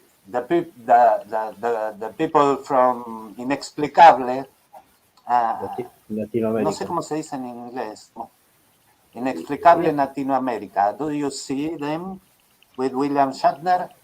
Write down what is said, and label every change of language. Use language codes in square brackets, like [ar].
[en] The people from Inexplicable, Latinoamérica. [es] no sé cómo se dice en inglés, Inexplicable Latinoamérica. [en] Do you see them with William Shatner?